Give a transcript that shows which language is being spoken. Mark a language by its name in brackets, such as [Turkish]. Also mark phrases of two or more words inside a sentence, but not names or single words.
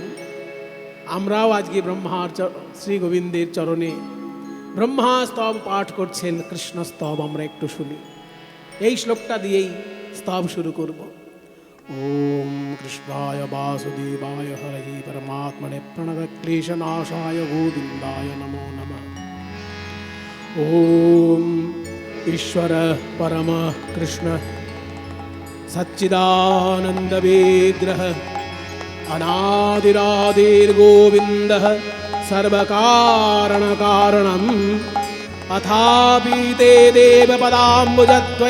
[Bangla] আমরাও আজকে ব্রহ্মার শ্রী গোবিন্দের চরণে ব্রহ্মা স্তব পাঠ করছেন, কৃষ্ণ স্তব আমরা একটু শুনি। এই শ্লোকটা দিয়েই স্তব শুরু করব। [Sanskrit] ওম কৃষ্ণায় বাসুদেবায় হরহি পরমাত্মনে প্রণতক্লেশনাশায় গোবিন্দায় নমো নমঃ। ওম ईश्वर परम कृष्ण सच्चिदानंद विग्रह अनादिरादिर्गोविंदः सर्वकारण कारणम् अथापि ते देवपदाम्बुजद्वय